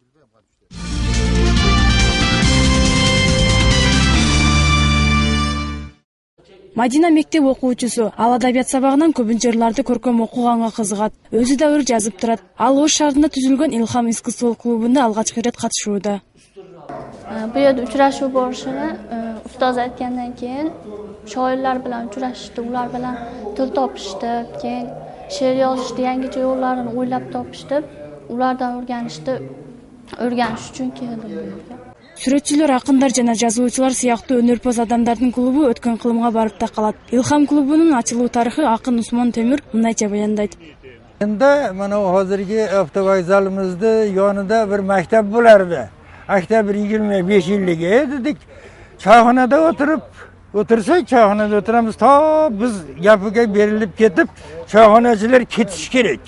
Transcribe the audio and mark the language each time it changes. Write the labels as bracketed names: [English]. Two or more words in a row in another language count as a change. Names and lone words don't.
[Kyrgyz] Мадина мектеп окуучусу. Ал адабият сабагынан көбүнчө ырларды көркөм окуганга кызыгат. Өзү да ыр жазып турат. Ал Ош шаарында түзүлгөн Илхам искусстволук клубунда алгачкы ирет катышууда. [Uzbek] Bu yerda uchrashuv borishini ustoz aytgandan keyin shoirlar bilan uchrashishdi, ular bilan til topishdi, keyin she'r yozishdi, yangicha yo'llarini o'ylab topishdi, ulardan o'rganish uchun keldim bu yerga. [Kyrgyz] Сүрөтчүлөр, акындар жана жазуучулар сыяктуу өнөрпөз адамдардын клубу өткөн кылымга барып такалат. Илхам клубунун ачылуу тарыхы акын Усмон Темир мындайча баяндайт. [Uzbek] Endi mana hozirgi avtovokzalimizda yonida bir maktab bo'lardi. Maktab 25 yillik dedik. Choyxonada o'tirsak, choyxonada o'tiramiz, to biz gapiga berilib ketib, choyxonachilar ketish kerak.